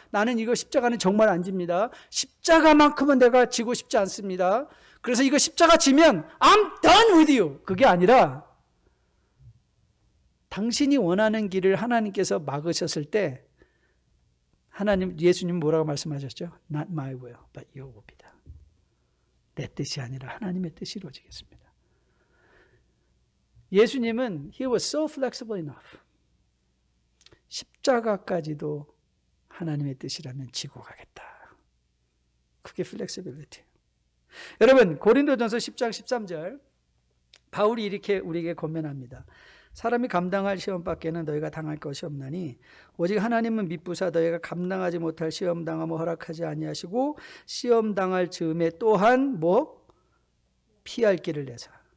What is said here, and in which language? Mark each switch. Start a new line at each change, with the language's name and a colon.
Korean: 나는 이거 십자가는 정말 안 집니다. 십자가만큼은 내가 지고 싶지 않습니다. 그래서 이거 십자가 지면
English: I'm done with you.
Korean: 그게 아니라 당신이 원하는 길을 하나님께서 막으셨을 때 예수님 뭐라고 말씀하셨죠?
English: Not my will, but your will be done.
Korean: 내 뜻이 아니라 하나님의 뜻이 이루어지겠습니다. 예수님은
English: He was so flexible enough.
Korean: 십자가까지도 하나님의 뜻이라면 지고 가겠다. 그게 flexibility. 여러분 고린도전서 10장 13절 바울이 이렇게 우리에게 권면합니다. 사람이 감당할 시험 밖에는 너희가 당할 것이 없나니 오직 하나님은 미쁘사 너희가 감당하지 못할 시험 당함을 허락하지 아니하시고 시험 당할 즈음에 또한 피할 길을 내사.